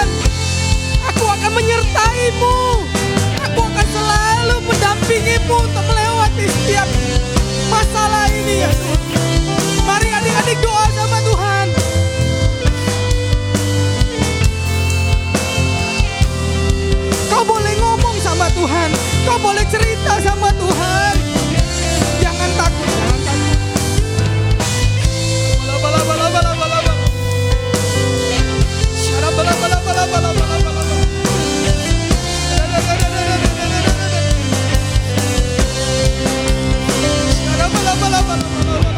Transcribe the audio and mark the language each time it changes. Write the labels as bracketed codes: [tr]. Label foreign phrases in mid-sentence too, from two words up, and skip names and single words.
[id] Aku akan menyertaimu, aku akan selalu mendampingimu untuk melewati setiap masalah ini ya Tuhan. Mari adik-adik doa sama Tuhan. Kau boleh ngomong sama Tuhan, kau boleh cerita sama Tuhan. Jangan takut, jangan takut. Bala bala bala bala bala. Syara bala bala bala bala bala bala. Syara bala bala bala bala bala.